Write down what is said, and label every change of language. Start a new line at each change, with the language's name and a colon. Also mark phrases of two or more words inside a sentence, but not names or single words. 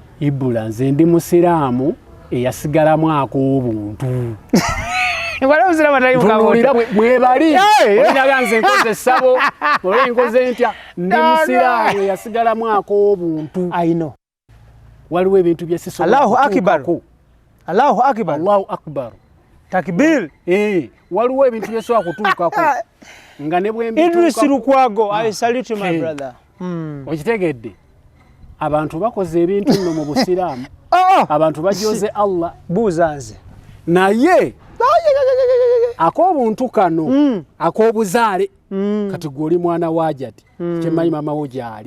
Ganda: Ibula nze ndi musiraamu eyasigalamu ak'obuntu mwebali olinaga nze nkoze essabo olwo nkoze ntya ndi musiraamu eyasigalamu ak'obuntu ayino waliwo ebintu bye sisobola
Arabic: الله أكبر الله أكبر. الله أكبر.
Ganda: Takbir. Waliwo ebintu byesobola kutuukako nga ne bwe Idris Lukwago,
English: I salute my brother.
Ganda: Okitegedde abantu bakoze ebintu nno mu Busiraamu. Abantu bajoze Allah. Buuza nze. Naye ak'obuntu kano ak'obuzaale kati gw'oli mwana waajati kyemmanyi mama wo gy'ali.